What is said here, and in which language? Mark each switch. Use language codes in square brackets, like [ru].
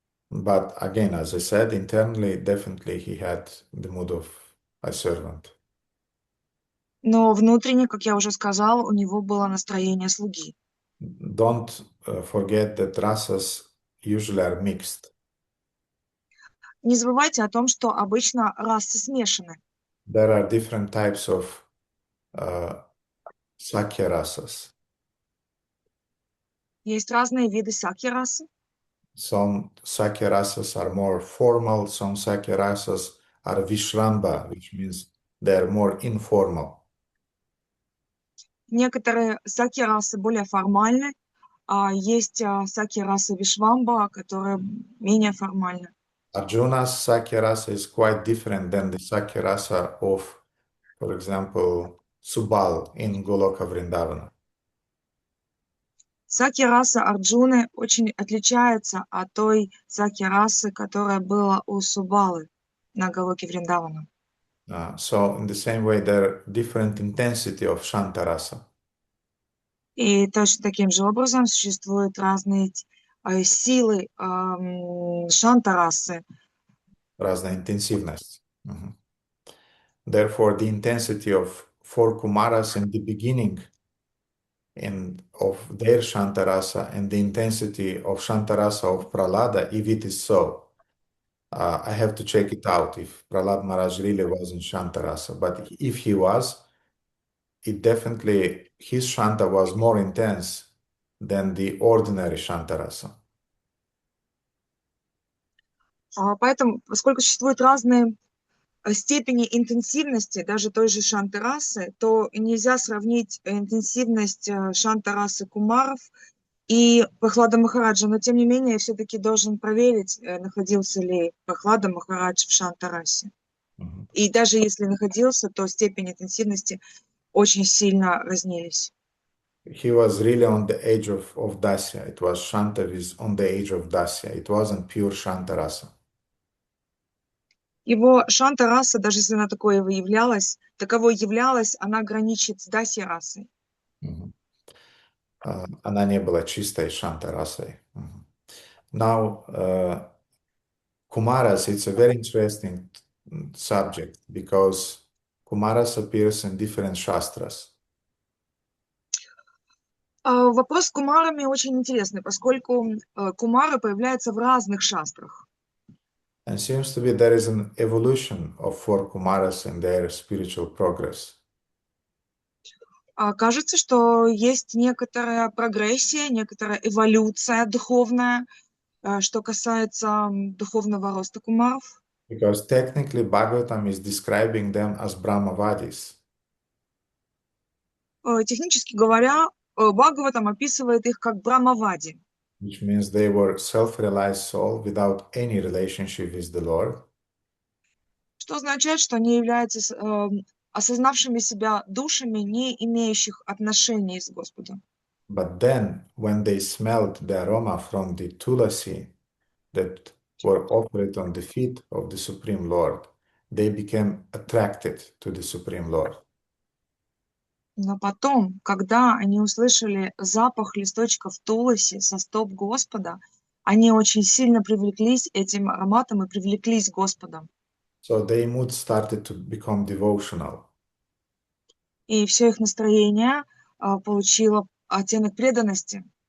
[en] But again, as I said, internally, definitely he had the mood of a servant. [ru] Но внутренне, как я уже сказала, у него было настроение слуги. [en] Don't forget that rasas usually are mixed. [ru] Не забывайте о том, что обычно расы смешаны. [en] There are different types of Sakya rasas. [ru] Есть разные виды сакья-расы. [en] Some Sakya rasas are more formal, some Sakya rasas are Vishramba, which means they're more informal. [ru] Некоторые саки-расы более формальны, а есть саки-раса Вишвамба, которая менее формальна. [en] Arjuna's Sakya rasa is quite different than the Sakya rasa of, for example, Subal in Goloka Vrindavana. [ru] Саки-раса Арджуны очень отличается от той саки-расы, которая была у Субалы на Галоке Вриндавана. [en] So in the same way, there are different intensity of Shanta rasa. [ru] И точно таким же образом существуют разные силы шанта-расы. Разная интенсивность. [en] Therefore, the intensity of 4 Kumaras in the beginning of their Shanta rasa and the intensity of Shanta rasa of Pralada, if it is so, I have to check it out if Prahlad Maharaj really was in Shanta rasa. But if he was, it definitely, his Shanta was more intense than the ordinary Shanta rasa. [ru] Поэтому, поскольку существуют разные степени интенсивности даже той же шанта-расы, то нельзя сравнить интенсивность шанта-расы кумаров и Прохлада Махараджа. Но, тем не менее, я все-таки должен проверить, находился ли Прохлада Махарадж в шанта-расе. И даже если находился, то степень интенсивности очень сильно разнились. [en] He was really on the edge of Dasya. It was Shanta is on the edge of Dasya. It wasn't pure Shanta rasa. [ru] Его шанта-раса, даже если она таковой являлась, она граничит с дасья-расой. Она не была чистой Shanta-расой. [en] Now, Kumaras, it's a very interesting subject because Kumaras appears in different shastras. [ru] Вопрос с кумарами очень интересный, поскольку кумары появляются в разных шастрах. [en] And seems to be there is an evolution of 4 Kumaras in their spiritual progress. [ru] Кажется, что есть некоторая прогрессия, некоторая эволюция духовная, что касается духовного роста кумаров. [en] Because technically Bhagavatam is describing them as Brahmavadis. [ru] Технически говоря, Бхагаватам описывает их как брамавади. [en] Which means they were self-realized soul without any relationship with the Lord. [ru] Что означает, что они являются осознавшими себя душами, не имеющих отношений с Господом. [en] But then, when they smelled the aroma from the tulasi that were offered on the feet of the Supreme Lord, they became attracted to the Supreme Lord. [ru] Но потом, когда они услышали запах листочков туласи со стоп Господа, они очень сильно привлеклись этим ароматом и привлеклись Господом. [en] So their mood started to become devotional. [ru] И все их настроение получило оттенок преданности.